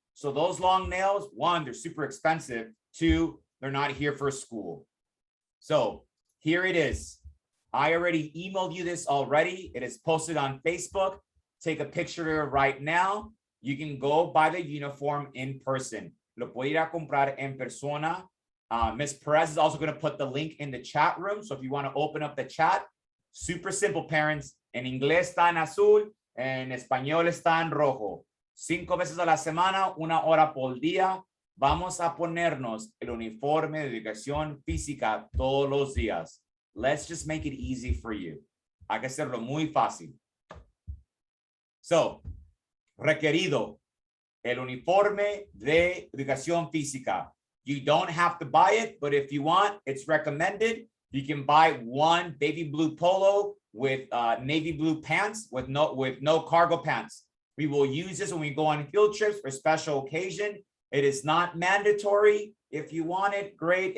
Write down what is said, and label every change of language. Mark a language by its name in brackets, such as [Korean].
[English] So those long nails, one, they're super expensive. Two, they're not here for school. So here it is. I already emailed you this already. It is posted on Facebook. Take a picture right now. You can go buy the uniform in person. [Spanish] Lo puede ir a comprar en persona. [English] Ms. Perez is also going to put the link in the chat room. So if you want to open up the chat, super simple, parents. [Spanish] En inglés está en azul, en español está en rojo. 5 veces a la semana, 1 hora por día. Vamos a ponernos el uniforme de educación física todos los días. [English] Let's just make it easy for you. [Spanish] Hay que hacerlo muy fácil. So, requerido, el uniforme de educación física. [English] You don't have to buy it, but if you want, it's recommended. You can buy one baby blue polo with navy blue pants with no cargo pants. We will use this when we go on field trips for special occasion. It is not mandatory. If you want it, great.